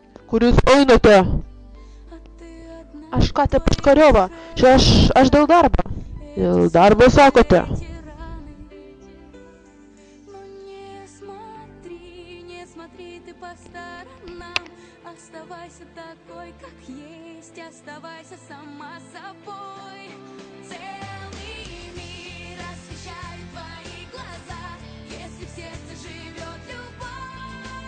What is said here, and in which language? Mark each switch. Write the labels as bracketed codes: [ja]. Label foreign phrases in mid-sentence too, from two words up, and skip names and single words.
[lt] Kur jūs einate? Aš ką te Puškariova. Čia aš dėl darbo. Dėl darbo sakote. [ru] Оставайся такой, как есть, оставайся сама собой. Целый мир освещает твои глаза, если в сердце живет любовь.